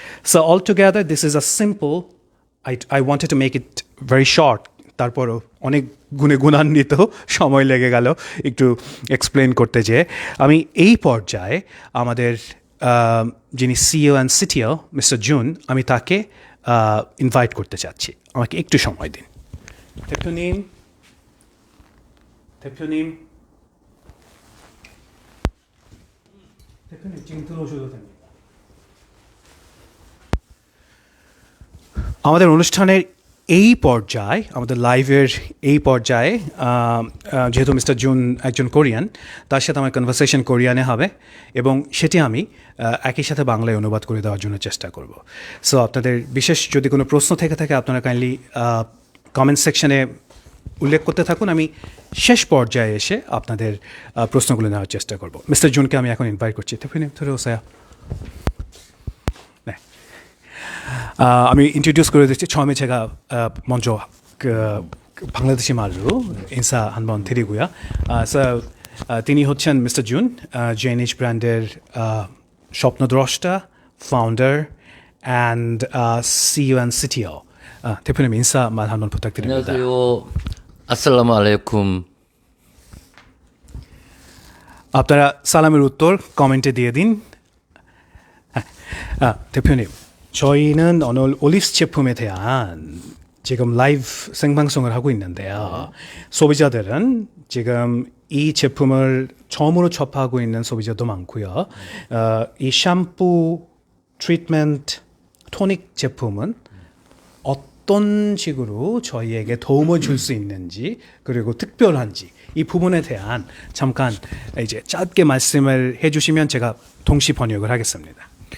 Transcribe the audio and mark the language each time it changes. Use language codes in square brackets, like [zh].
[en] so all together this is a simple, I wanted to make it very short, [bn] তারপরও অনেক গুণান্বিত সময় লেগে গেল একটু এক্সপ্লেন করতে যেয়ে। আমি এই পর্যায়ে আমাদের যিনি CEO and CTO mister June, আমি তাকে ইনভাইট করতে চাচ্ছি। আমাকে একটু সময় দিন। [ko] 대표님, 지금 들어오셔도 됩니다. [bn] আমাদের অনুষ্ঠানের এই পর্যায়ে, আমাদের লাইভের এই পর্যায়ে যেহেতু মিস্টার জুন একজন কোরিয়ান, তার সাথে আমার কনভারসেশন কোরিয়ানে হবে এবং সেটি আমি একই সাথে বাংলায় অনুবাদ করে দেওয়ার জন্য চেষ্টা করব। সো আপনাদের বিশেষ যদি কোনো প্রশ্ন থেকে থাকে আপনারা কাইন্ডলি কমেন্ট সেকশনে উল্লেখ করতে থাকুন। আমি শেষ পর্যায়ে এসে আপনাদের প্রশ্নগুলো নেওয়ার চেষ্টা করব। মিস্টার জুনকে আমি এখন ইনভাইট করছি। [ko] 대표님 들어오세요. 네. [bn] আমি 인트로듀스 করে দিচ্ছি. [ko] 처음에 제가 먼저 그 방글라데시 말로 인사 한번 드리고요. [bn] So তিনি হচ্ছেন মিস্টার জুন, জেনিশ ব্র্যান্ডের স্বপ্নদ্রষ্টা, founder and CEO and CTO. [ko] 대표님 인사만 한번 부탁드립니다. 안녕하세요. [bn] আসসালামু আলাইকুম। আপনারা সালামের উত্তর কমেন্টে দিয়ে দিন। [ko] 대표님, 저희는 오늘 올리브스 제품에 대한 지금 라이브 생방송을 하고 있는데요. 소비자들은 지금 이 제품을 처음으로 접하고 있는 소비자도 많고요. 이 샴푸, 트리트먼트, 토닉 제품은 어떤 식으로 저희에게 도움을 줄 수 있는지 그리고 특별한지 이 부분에 대한 잠깐 이제 짧게 말씀을 해주시면 제가 동시 번역을 하겠습니다.